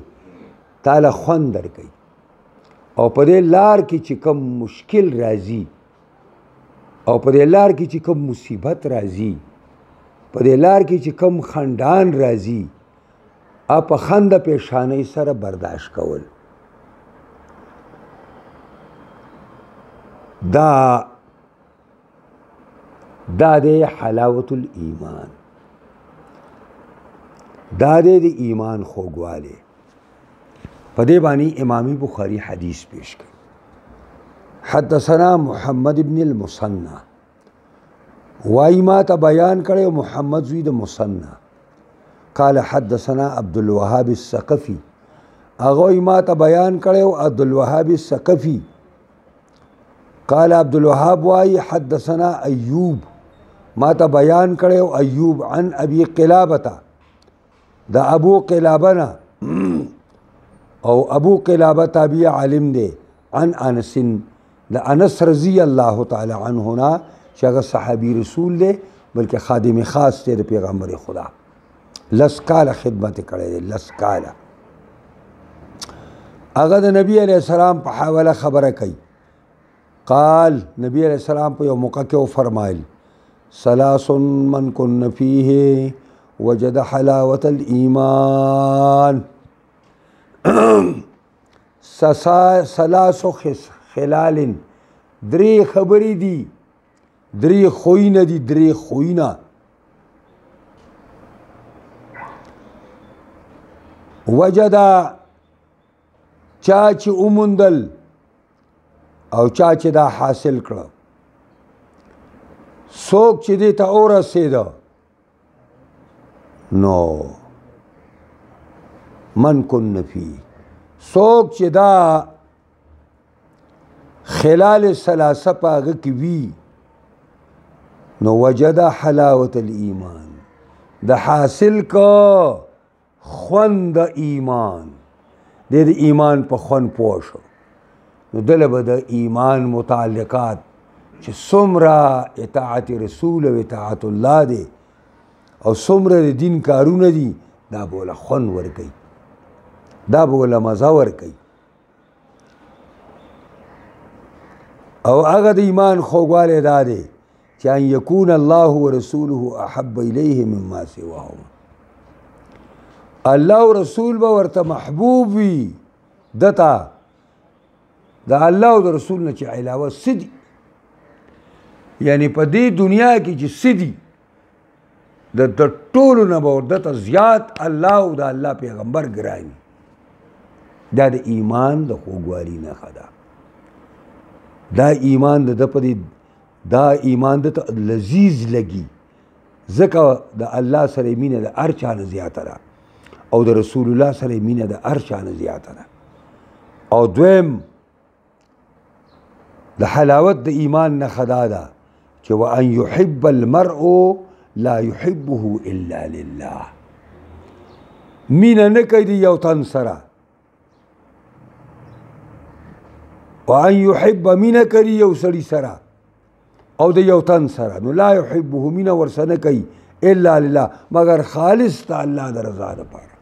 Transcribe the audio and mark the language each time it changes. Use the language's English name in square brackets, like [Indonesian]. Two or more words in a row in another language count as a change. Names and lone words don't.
[Pashto] تاله خوند درکوي او په دې لار کې چې کم مشکل راځي او په دې لار کې چې کم مصیبت راځي په دې لار کې چې کم خندان راځي په خنده پیشانۍ سره برداشت کول دا دی [Arabic] حلاوت الایمان. [Pashto] دا دی د ایمان خوږوالی. په دې باندې امام بخاری حدیث پیش کړي. حدثنا محمد بن المثنى وایي ما ته بیان کړی محمد زوی د مثنى [Arabic] قال حدثنا [Pashto] عبد الوهاب الثقفي هغه وایي ما ته بیان کړی عبد الوهاب الثقفي قال عبد الوهاب وایي حدثنا ایوب ما ته بیان کړی ایوب عن ابي قلابه دا ابو قلابه نه او ابو قلابه تابعی عالم دی عن انس د انس [Arabic] رضی الله تعالی عنه [Pashto] نه چې هغه صحابي رسول دی بلکې خادم خاص دی د پیغمبر خدا. لس کاله خدمت کړی دی. لس کاله هغه د نبی علیه السلام په حواله خبره کوي. قال نبی [Arabic] علیہ السلام [Pashto] په یو موقع کې وفرمایل [Arabic] ثلاث من کن فیه وجد حلاوة الایمان. ثلاث خلال [Pashto] درې خبرې دي درې خوینه دي درې خوینه وجدا چا چې اومندل او چا چې دا حاصل کړه څوک چې دې ته ورسېده نو [Arabic] من کن فی [Pashto] څوک چې دا [Arabic] خلال ثلاثه [Pashto] په هغه کې وي نو [Arabic] وجد حلاوت الایمان [Pashto] د حاصل کا خوند د ایمان د ایمان په خوند پوه شو نو دله به د ایمان متعلقات چې څومره اطاعت رسول او اطاعت الله دی او څومره د دین کارونه دي دا به وله خوند ورکوي دا به وله مزه ورکوي او هغه د ایمان خوږوالی دا دی چې [Arabic] ان یکون الله ورسوله احب الیه مما سواهما [Pashto] الله او رسول به ورته محبوب وي دته د الله او د رسول نه چې علاوه څه دي یعنی په دې دنیا کې چې څه دي د ټولو نه به ورته زیات الله او د الله پیغمبر ګراني. دا د ایمان د خوږوالي نښه ده. دا ایمان د ده په دې دا ایمان د ته لذیذ لګي ځکه د الله سره مینه د هر چا نه زیاته ده او د رسول الله سره مینه د هر چا نه زیاته ده. او دویم د حلاوت د ایمان نښه دا ده چې [Arabic] وان یحب المرء لا يحبه الا لله. [Pashto] مینه نه کوي د یو تن سره [Arabic] وان یحب [Pashto] مینه کوي یو سړي سره او د یو تن سره نو [Arabic] لا يحبه [Pashto] مینه ورسره نه کوي [Arabic] الا لله [Pashto] مگر خالص د الله د رضا دپاره.